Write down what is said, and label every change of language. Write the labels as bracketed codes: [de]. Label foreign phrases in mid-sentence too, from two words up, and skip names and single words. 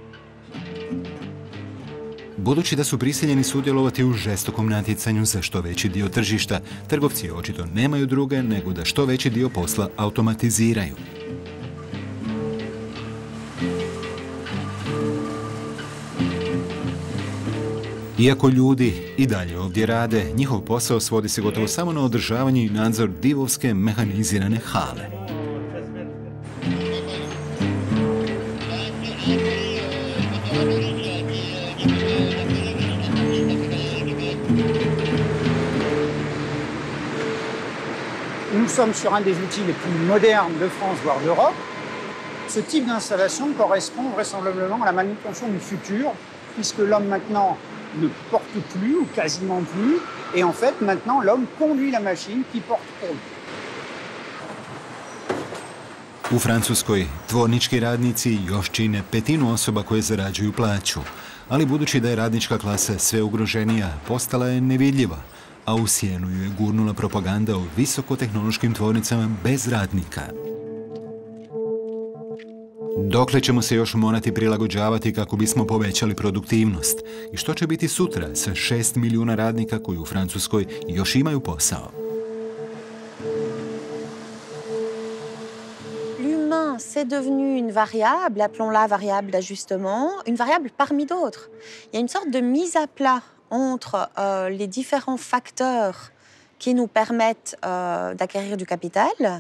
[hr] Budući da su prisiljeni sudjelovati u žestokom natjecanju za što veći dio tržišta, trgovci očito nemaju druge nego da što veći dio posla automatiziraju. Iako ljudi i dalje ovdje rade, njihov posao svodi se gotovo samo na održavanje i nadzor divovske mehanizirane hale. [fr] Nous sommes sur un des outils les plus modernes de France, voire d'Europe. Ce type d'installation correspond vraisemblablement à la manutention du futur, puisque l'homme maintenant ne porte plus ou quasiment plus, et en fait maintenant l'homme conduit la machine qui porte pour lui. [hr] U Francuskoj tvornički radnici još čine petinu osoba koje zarađuju plaću, ali budući da je radnička klasa sve ugroženija, postala je nevidljiva, a u sjenu ju je gurnula propaganda o visokotehnološkim tvornicama bez radnika. Dokle ćemo se još morati prilagođavati kako bismo povećali produktivnost? I što će biti sutra sa 6 milijuna radnika koji u Francuskoj još imaju posao? [fr] L'humain, c'est devenu une variable, appelons-la variable d'ajustement, une variable parmi d'autres. Il y a une sorte de mise à plat entre les différents facteurs qui nous permettent d'acquérir du capital.